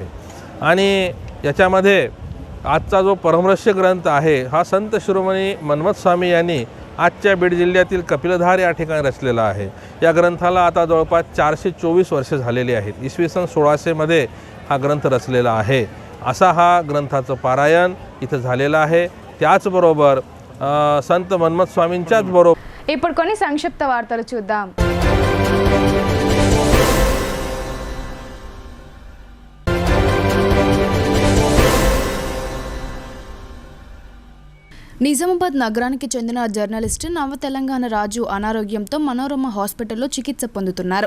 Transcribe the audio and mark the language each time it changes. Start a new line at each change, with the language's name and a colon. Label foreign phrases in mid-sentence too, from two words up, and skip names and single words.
Marathi: आणि याच्यामध्ये आजचा जो परमरहस्य ग्रंथ आहे हा संत शिरोमणी मन्मथ स्वामी यांनी आजच्या बीड जिल्ह्यातील कपिलधार या ठिकाणी रचलेला आहे. या ग्रंथाला आता जवळपास 424 वर्ष झालेली आहेत. इसवी सन 1600मध्ये हा ग्रंथ रचलेला आहे. असा हा ग्रंथाचं पारायण इथं झालेलं आहे. त्याचबरोबर संत मन्मथ स्वामींच्याच बरोबर
Telugu: ఇప్పుడు కొన్ని సంక్షిప్త వార్తలు చూద్దాం. నిజామాబాద్ నగరానికి చెందిన జర్నలిస్ట్ నవ తెలంగాణ రాజు అనారోగ్యంతో మనోరమ హాస్పిటల్లో చికిత్స పొందుతున్నారు.